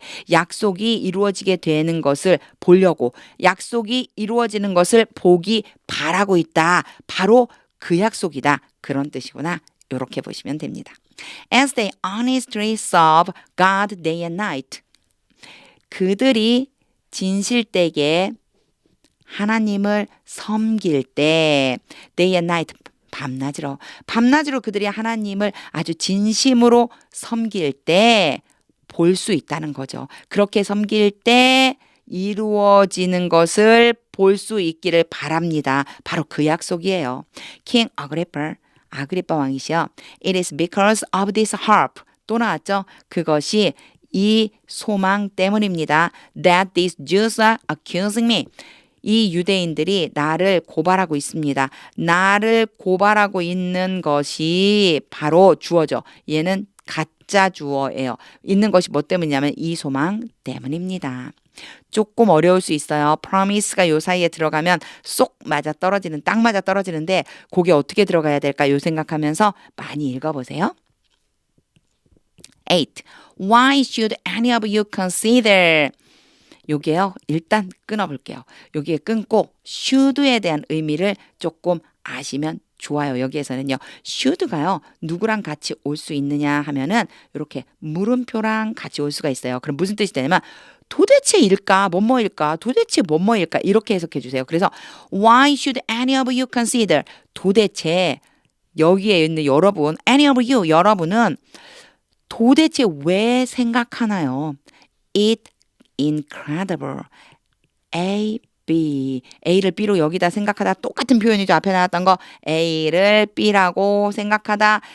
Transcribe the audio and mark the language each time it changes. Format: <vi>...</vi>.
<ko>약속이 이루어지게 되는 것을 보려고, 약속이 이루어지는 것을 보기 바라고 있다. 바로 그 약속이다. 그런 뜻이구나. 이렇게 보시면 됩니다.</ko> <en>As they honestly serve God day and night.</en> <ko>그들이 진실되게 하나님을 섬길 때</ko> <en>day and night</en> <ko>밤낮으로 그들이 하나님을 아주 진심으로 섬길 때 볼 수 있다는 거죠. 그렇게 섬길 때 이루어지는 것을 볼 수 있기를 바랍니다. 바로 그 약속이에요. King Agrippa, 아그리빠 왕이시여.</ko> <en>It is because of this hope.</en> <ko>또 나왔죠? 그것이 이 소망 때문입니다.</ko> <en>That these Jews are accusing me.</en> <ko>이 유대인들이 나를 고발하고 있습니다. 나를 고발하고 있는 것이 바로 주어죠. 얘는 가짜 주어예요. 있는 것이 뭐 때문이냐면 이 소망 때문입니다. 조금 어려울 수 있어요. promise가 요 사이에 들어가면 쏙 맞아 떨어지는, 딱 맞아 떨어지는데 그게 어떻게 들어가야 될까 요 생각하면서 많이 읽어보세요. 8.</ko> <en>Why should any of you consider?</en> <ko>요게요. 일단 끊어볼게요. 여기에 끊고 should에 대한 의미를 조금 아시면 좋아요. 여기에서는요. should가요. 누구랑 같이 올 수 있느냐 하면은 이렇게 물음표랑 같이 올 수가 있어요. 그럼 무슨 뜻이 되냐면 도대체일까? 뭐뭐일까? 도대체 뭐뭐일까? 이렇게 해석해 주세요.</ko> <en>그래서 why should any of you consider?</en> <ko>도대체 여기에 있는 여러분, any of you, 여러분은 도대체 왜 생각하나요?</ko> <en>It incredible. A, B.</en> <ko>A를 B로 여기다 생각하다 똑같은 표현이죠. 앞에 나왔던 거 A를 B라고 생각하다.</ko>